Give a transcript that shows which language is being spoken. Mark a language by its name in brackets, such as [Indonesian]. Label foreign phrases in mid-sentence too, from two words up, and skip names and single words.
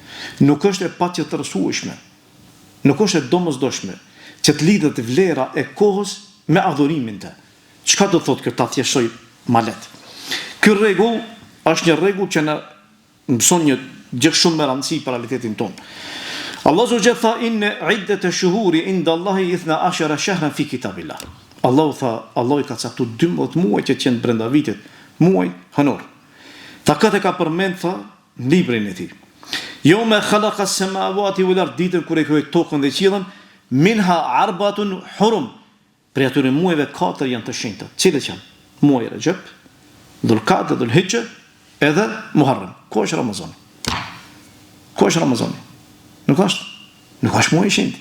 [Albanian] Nuk është e patjetërsueshme, nuk është e domosdoshme që të lidhet vlera e kohës me adhurimin të. Çka do thotë kjo ta thjeshoj ma lehtë? Ky rregull është një rregull që na mëson një gjë shumë me rëndësi për realitetin tonë. [Arabic] الله سبحانه وتعالى إن عدة الشهور عند الله 12 شهرا في كتاب الله. [Albanian] Allahu ka caktuar 12 muaj që janë brenda vitit, muaj honor. Ta këtë ka përmend në librin e tij. [Arabic] يوم خلق السماوات والأرض, [Albanian] ditën kur e krijoi tokën dhe qiellin, [Arabic] منها أربعة حرم. [Albanian] Për atyre muajve 4 janë të shenjta. Cilët janë? Muaji Rajab, Dhul-Qa'da, Dhul-Hijja, edhe Muharram. Ku është Ramazani? Nuk është muaj i shenjtë.